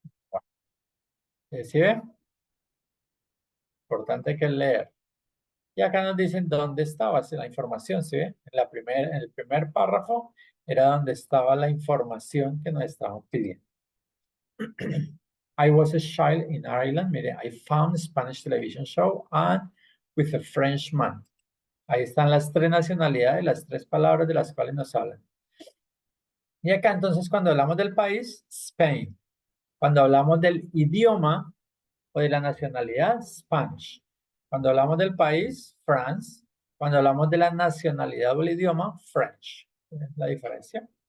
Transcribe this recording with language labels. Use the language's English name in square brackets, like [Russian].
[Spanish] Bueno, ¿sí ve? Importante que leer. Y acá nos dicen dónde estaba la información, ¿sí ve? En el primer párrafo era donde estaba la información que nos estaban pidiendo. [English] I was a child in Ireland. Mire, I found a Spanish television show and with a Frenchman. [Spanish] Ahí están las tres nacionalidades, las tres palabras de las cuales nos hablan. Y acá entonces cuando hablamos del país, Spain. Cuando hablamos del idioma o de la nacionalidad, Spanish. Cuando hablamos del país, France. Cuando hablamos de la nacionalidad o el idioma, French. ¿Es la diferencia?